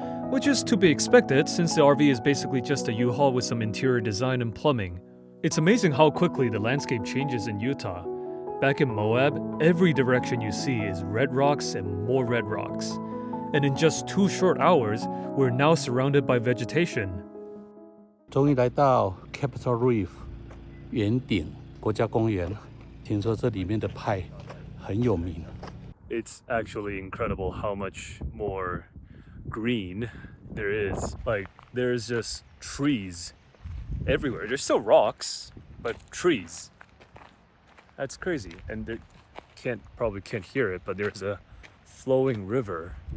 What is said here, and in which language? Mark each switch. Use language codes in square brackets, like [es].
[en] Which is to be expected since the RV is basically just a U-Haul with some interior design and plumbing. It's amazing how quickly the landscape changes in Utah. Back in Moab, every direction you see is red rocks and more red rocks. And in just 2 short hours, we're now surrounded by vegetation. [zh] 终于来到 Capitol Reef 圆顶国家公园，听说这里面的派很有名。 [en] It's actually incredible how much more green there is. Like, there's just trees everywhere. There's still rocks, but trees. That's crazy. And they probably can't hear it, but there's a flowing river.